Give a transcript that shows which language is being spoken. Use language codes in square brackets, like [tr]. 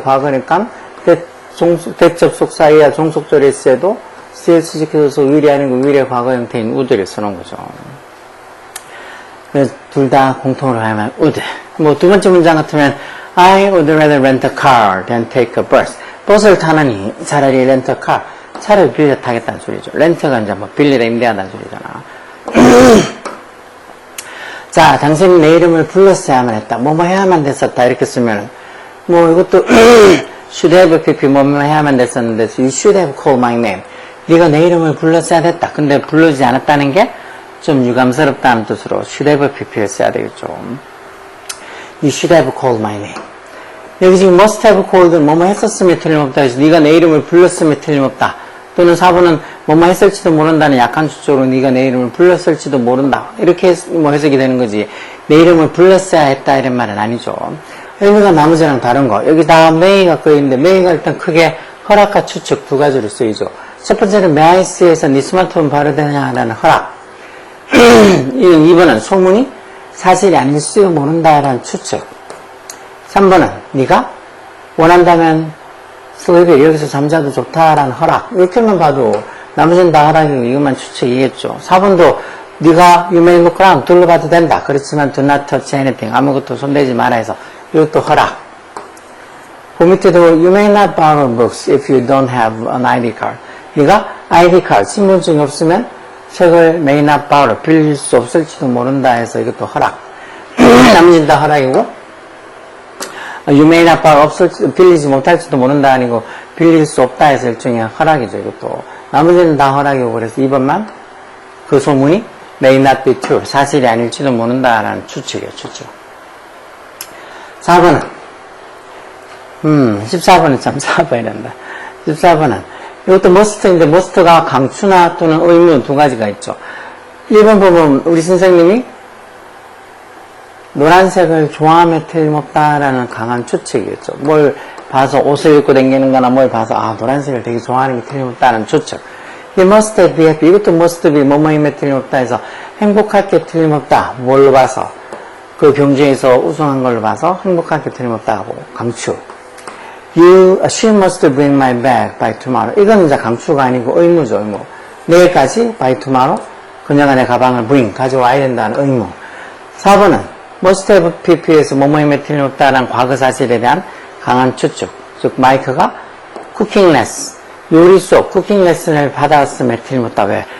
[ko] 과거니까 대접속사이야 종속절이 쓰여도 CS 시켜줘서 will이 아니고 will의 과거 형태인 would를 쓰는 거죠. 그래서 둘 다 공통으로 하면 would. 뭐 두 번째 문장 같으면 [en] I would rather rent a car than take a bus. [ko] 버스를 타느니 차라리 [en] rent a car. [ko] 차를 빌려 타겠다는 소리죠. 렌트가 이제 뭐 빌리다 임대한다는 소리잖아. 자, 당신이 내 이름을 불렀어야만 했다. 뭐뭐 해야만 됐었다. 이렇게 쓰면 뭐 이것도 [en] should have pp [ko] 뭐뭐 해야만 됐었는데 [en] you should have called my name. [ko] 네가 내 이름을 불렀어야 됐다. 근데 부르지 않았다는 게 좀 유감스럽다는 뜻으로 should have pp를 써야 되겠죠. [en] You should have called my name. [ko] 여기 지금 [en] must have called [ko] 뭐뭐 했었음에 틀림없다 해서 네가 내 이름을 불렀음에 틀림없다. 또는 4번은 뭐뭐 했을지도 모른다는 약한 추적으로 네가 내 이름을 불렀을지도 모른다. 이렇게 뭐 해석이 되는 거지. 내 이름을 불렀어야 했다 이런 말은 아니죠. 여기가 나머지랑 다른 거. 여기 다 may가 끄있는데 may가 일단 크게 허락과 추측 두 가지로 쓰이죠. 첫 번째는 [en] may I see [ko] 에서 네 스마트폰 바로 되냐라는 허락. 2번은 소문이 사실이 아닐지도 모른다라는 추측. 3번은 네가 원한다면 슬립이 여기서 잠자도 좋다라는 허락. 이렇게만 봐도 나머지는 다 허락이고 이것만 추측이겠죠. 4번도 네가 [en] you may look around [ko] 둘러봐도 된다. 그렇지만 [en] do not touch anything. [ko] 아무것도 손대지 마라 해서 이것도 허락. 그 밑에도 [en] you may not borrow books if you don't have an ID card. [ko] 네가 ID card, 신분증이 없으면 책을 [en] may not borrow, [ko] 빌릴 수 없을지도 모른다 해서 이것도 허락. 나머지는 다 허락이고 [en] you may not borrow, [ko] 빌리지 못할지도 모른다 아니고 빌릴 수 없다 해서 일종의 허락이죠. 이것도 나머지는 다 허락이고 그래서 2번만 그 소문이 [en] may not be true, [ko] 사실이 아닐지도 모른다라는 추측이에요. 추측. 4번은 14번은 참 4번이 된다. 14번은 이것도 must인데 must가 강추나 또는 의무 두 가지가 있죠. 1번 보면 우리 선생님이 노란색을 좋아하며 틀림없다라는 강한 추측이겠죠. 뭘 봐서 옷을 입고 다니는 거나 뭘 봐서 아 노란색을 되게 좋아하는 게 틀림없다는 추측. [en] 이 must be happy. [ko] 이것도 must be 뭐뭐임에 틀림없다 해서 행복할 게 틀림없다. 뭘로 봐서 그 경주에서 우승한 걸로 봐서 행복할 게 틀림없다 하고 강추. [en] She must bring my bag by tomorrow. [ko] 이건 이제 강추가 아니고 의무죠, 의무. 내일까지 [en] by tomorrow [ko] 그녀가 내 가방을 bring, 가져와야 된다는 의무. 4번은 must have pp에서 뭐뭐임에 틀림없다라는 과거 사실에 대한 강한 추측. 즉 마이크가 쿠킹 레슨, 요리 수업, 쿠킹 레슨을 받았음에 틀림없다. 왜?